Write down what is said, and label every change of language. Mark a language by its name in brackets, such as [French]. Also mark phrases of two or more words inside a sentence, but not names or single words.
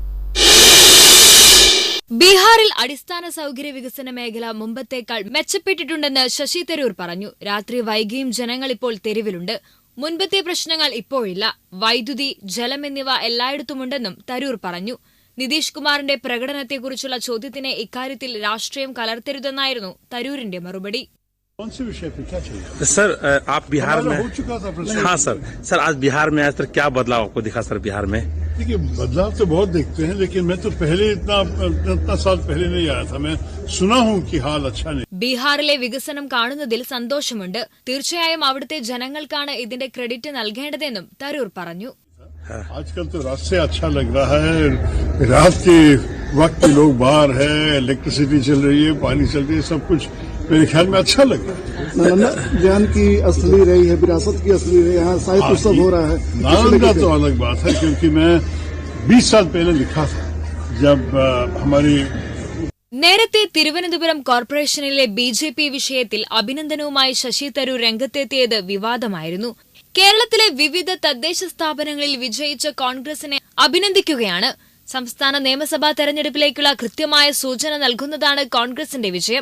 [Malayalam] ബീഹാറിൽ അടിസ്ഥാന സൗകര്യ വികസന മേഖല മുമ്പത്തേക്കാൾ മെച്ചപ്പെട്ടിട്ടുണ്ടെന്ന് ശശി തരൂർ പറഞ്ഞു. രാത്രി വൈകിയും ജനങ്ങൾ ഇപ്പോൾ തെരുവിലുണ്ട്. മുൻപത്തെ പ്രശ്നങ്ങൾ ഇപ്പോഴില്ല. വൈദ്യുതി, ജലം എന്നിവ എല്ലായിടത്തുമുണ്ടെന്നും തരൂർ പറഞ്ഞു. നിതീഷ് കുമാറിന്റെ പ്രകടനത്തെക്കുറിച്ചുള്ള ചോദ്യത്തിന് ഇക്കാര്യത്തിൽ രാഷ്ട്രീയം കലർത്തരുതെന്നായിരുന്നു തരൂരിന്റെ മറുപടി. [Hindi] सर आप बिहार में हाँ सर आज बिहार में आए तो क्या बदलाव आपको दिखा सर बिहार में? देखिए बदलाव तो बहुत देखते हैं, लेकिन मैं तो पहले इतना साल पहले नहीं आया था. मैं सुना हूँ कि हाल अच्छा नहीं. [Malayalam] ബീഹാറിലെ വികസനം കാണുന്നതിൽ സന്തോഷമുണ്ട്. തീർച്ചയായും അവിടുത്തെ ജനങ്ങൾക്കാണ് ഇതിന്റെ ക്രെഡിറ്റ് നൽകേണ്ടതെന്നും തരൂർ പറഞ്ഞു. [Hindi] आजकल तो रास्ते अच्छा लग रहा है. रात के वक्त लोग बाहर है, इलेक्ट्रिसिटी चल रही है, पानी चल रही है, सब कुछ मेरे ख्याल में अच्छा लग रहा है. ज्ञान की असली रही है, विरासत की असली रही है. यहाँ साहित्य उत्सव हो रहा है. नालंदा तो अलग बात है, क्योंकि मैं 20 साल पहले लिखा था जब हमारी [Malayalam] നേരത്തെ തിരുവനന്തപുരം കോർപ്പറേഷനിലെ BJP വിഷയത്തിൽ അഭിനന്ദനവുമായി ശശി തരൂർ രംഗത്തെത്തിയത് വിവാദമായിരുന്നു. കേരളത്തിലെ വിവിധ തദ്ദേശ സ്ഥാപനങ്ങളിൽ വിജയിച്ച കോൺഗ്രസിനെ അഭിനന്ദിക്കുകയാണ്. സംസ്ഥാന നിയമസഭാ തെരഞ്ഞെടുപ്പിലേക്കുള്ള കൃത്യമായ സൂചന നൽകുന്നതാണ് കോൺഗ്രസിന്റെ വിജയം.